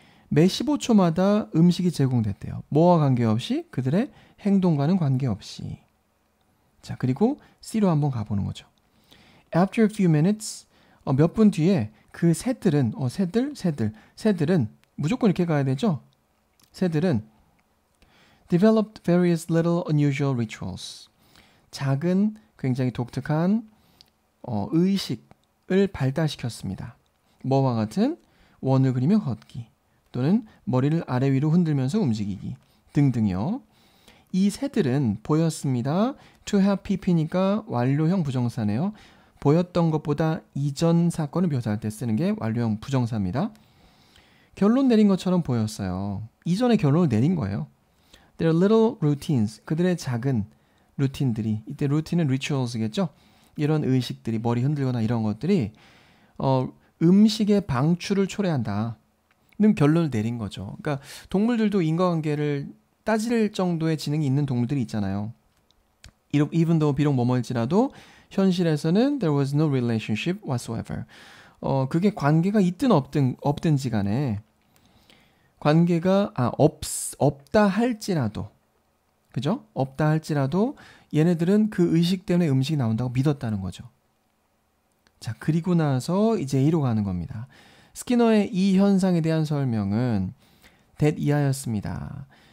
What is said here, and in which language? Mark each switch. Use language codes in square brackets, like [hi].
[ko] 매 15초마다 음식이 제공됐대요. 뭐와 관계없이 그들의 행동과는 관계없이. 자, 그리고 C로 한번 가보는 거죠. [en] After a few minutes, [ko] 몇 분 뒤에 그 새들은 새들은 무조건 이렇게 가야 되죠. 새들은 [en] developed various little unusual rituals. [ko] 작은 굉장히 독특한 의식을 발달시켰습니다. 뭐와 같은 원을 그리며 걷기 또는 머리를 아래 위로 흔들면서 움직이기 등등이요. 이 새들은 보였습니다. to have pp니까 완료형 부정사네요. 보였던 것보다 이전 사건을 묘사할 때 쓰는 게 완료형 부정사입니다. 결론 내린 것처럼 보였어요. 이전에 결론을 내린 거예요. [en] Their little routines, [ko] 그들의 작은 루틴들이, 이때 루틴은 rituals겠죠? 이런 의식들이, 머리 흔들거나 이런 것들이 음식의 방출을 초래한다. 는 결론을 내린 거죠. 그러니까 동물들도 인과관계를 따질 정도의 지능이 있는 동물들이 있잖아요. [en] even though [ko] 비록 뭐뭐일지라도 현실에서는 [en] there was no relationship whatsoever. [ko] 그게 관계가 있든 없든지 간에 관계가 없다 할지라도 그죠? 없다 할지라도 얘네들은 그 의식 때문에 음식이 나온다고 믿었다는 거죠. 자, 그리고 나서 이제 A로 가는 겁니다. 스키너의 이 현상에 대한 설명은 that 이하였습니다.